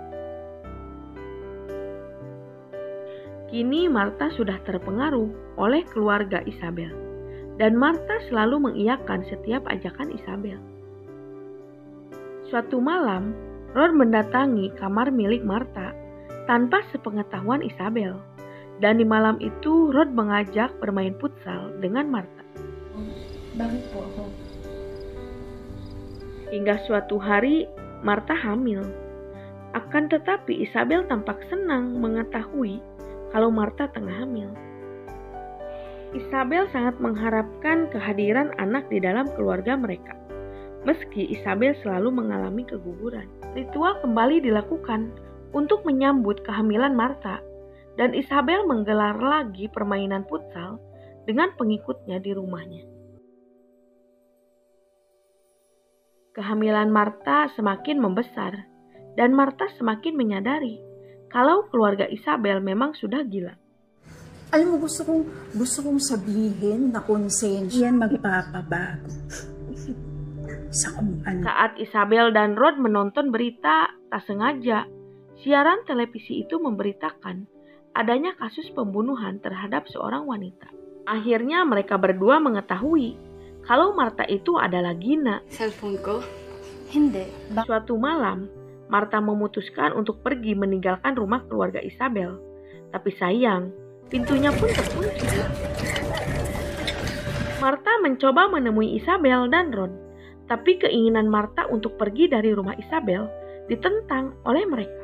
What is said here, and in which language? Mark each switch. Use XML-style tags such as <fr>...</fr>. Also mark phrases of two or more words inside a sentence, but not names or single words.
<id>Kini Marta sudah terpengaruh oleh keluarga Isabel, dan Marta selalu mengiyakan setiap ajakan Isabel. Suatu malam, Rod mendatangi kamar milik Marta tanpa sepengetahuan Isabel, dan di malam itu Rod mengajak bermain futsal dengan Marta.</id> <tl>Bakit po ako?</tl> <id>Hingga suatu hari, Marta hamil. Akan tetapi Isabel tampak senang mengetahui kalau Marta tengah hamil. Isabel sangat mengharapkan kehadiran anak di dalam keluarga mereka. Meski Isabel selalu mengalami keguguran, ritual kembali dilakukan untuk menyambut kehamilan Marta, dan Isabel menggelar lagi permainan futsal dengan pengikutnya di rumahnya. Kehamilan Marta semakin membesar, dan Marta semakin menyadari kalau keluarga Isabel memang sudah gila.</id> <tl>Alam mo, gusto kong sabihin na konsensya yan magpapabago sa kung ano.</tl> <id>Saat Isabel dan Rod menonton berita, tak sengaja siaran televisi itu memberitakan adanya kasus pembunuhan terhadap seorang wanita. Akhirnya mereka berdua mengetahui kalau Marta itu adalah Gina.</id> <tl>Cellphone ko? Hindi.</tl> <id>Suatu malam, Marta memutuskan untuk pergi meninggalkan rumah keluarga Isabel. Tapi sayang, pintunya pun terkunci. Marta mencoba menemui Isabel dan Ron, tapi keinginan Marta untuk pergi dari rumah Isabel ditentang oleh mereka.</id>